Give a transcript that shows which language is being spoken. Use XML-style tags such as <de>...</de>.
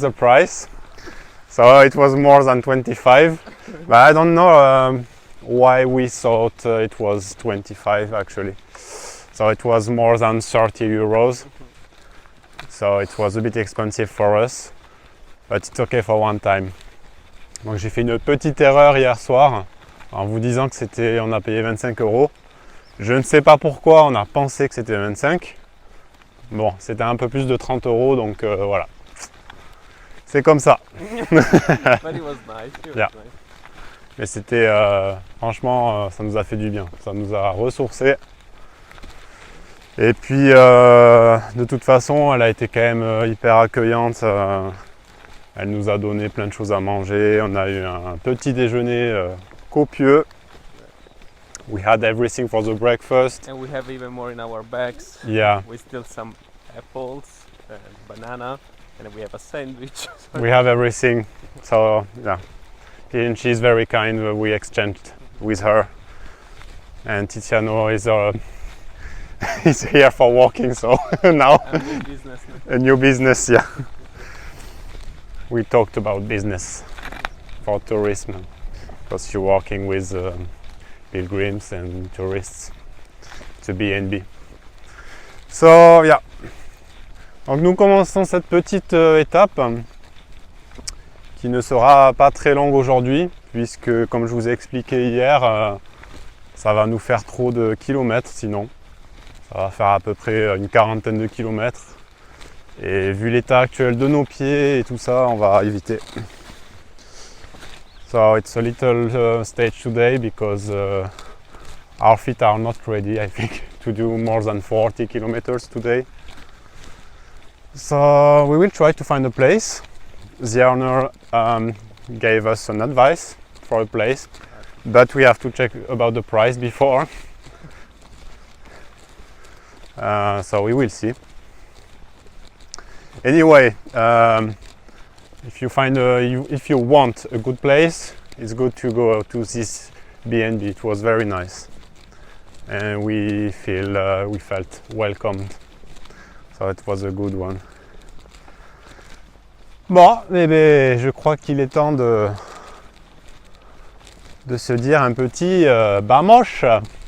<en>the price. So it was more than 25. But I don't know why we thought it was 25 actually. So it was more than 30 euros. So it was a bit expensive for us. But it's okay for one time.</en> <fr>Donc j'ai fait une petite erreur hier soir en vous disant que on a payé 25 euros. Je ne sais pas pourquoi on a pensé que c'était 25. Bon, c'était un peu plus de 30 euros, donc voilà. C'est comme ça.</fr> <en>But it was nice. Yeah.</en> <fr>Mais c'était, franchement, ça nous a fait du bien. Ça nous a ressourcés. Et puis, de toute façon, elle a été quand même hyper accueillante. Elle nous a donné plein de choses à manger. On a eu un petit déjeuner copieux.</fr> <en>We had everything for the breakfast. And we have even more in our bags. Yeah, We still some apples, banana, and we have a sandwich. we have everything. So yeah, and she's very kind. We exchanged with her, and Tiziano is is here for walking. So now And new business. a new business. Yeah, we talked about business for tourism because you're working with pilgrims and tourists to B&B. So yeah.</en> <fr>Donc nous commençons cette petite étape qui ne sera pas très longue aujourd'hui puisque comme je vous ai expliqué hier, ça va nous faire trop de kilomètres sinon. Ça va faire à peu près une quarantaine de kilomètres et vu l'état actuel de nos pieds et tout ça, on va éviter.</fr> <en>So it's a little stage today because our feet are not ready, I think, to do more than 40 kilometers today. So we will try to find a place. The owner gave us an advice for a place, but we have to check about the price before. So we will see. Anyway, if you want a good place, it's good to go to this B&B. It was very nice, and we felt welcomed. So it was a good one.</en> <fr>Bon, eh bien, je crois qu'il est temps de se dire un petit vamos.</fr>